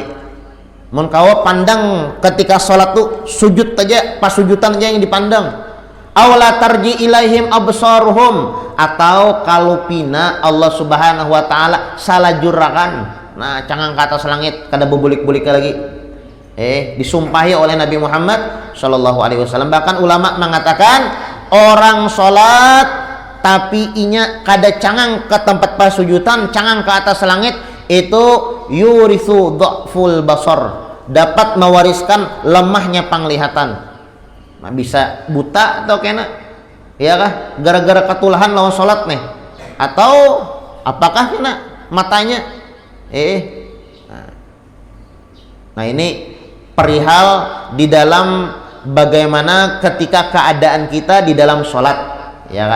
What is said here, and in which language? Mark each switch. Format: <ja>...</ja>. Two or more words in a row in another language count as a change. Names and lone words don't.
<bjn>Mun kawa pandang ketika salat tuh sujud aja, pasujudan aja yang dipandang.</bjn> <ar>Awla tarji ilaihim absaruhum,</ar> <bjn>atau kalupina Allah</bjn> <ar>Subhanahu wa taala</ar> <bjn>salah jurakan. Nah, cangang ke atas langit kada bebulik-bulik lagi. Disumpahi oleh Nabi Muhammad</bjn> <ar>sallallahu alaihi wasallam.</ar> <bjn>Bahkan ulama mengatakan orang salat tapi inya kada cangang ke tempat pasujudan, cangang ke atas langit, itu</bjn> <ar>yurithu dhaful basar,</ar> <bjn>dapat mewariskan lemahnya penglihatan. Nah, bisa buta atau kena, ya kah? Gara-gara ketulahan lawan sholat nih, atau apakah kena matanya? Nah ini perihal di dalam bagaimana ketika keadaan kita di dalam sholat, ya kah?</bjn>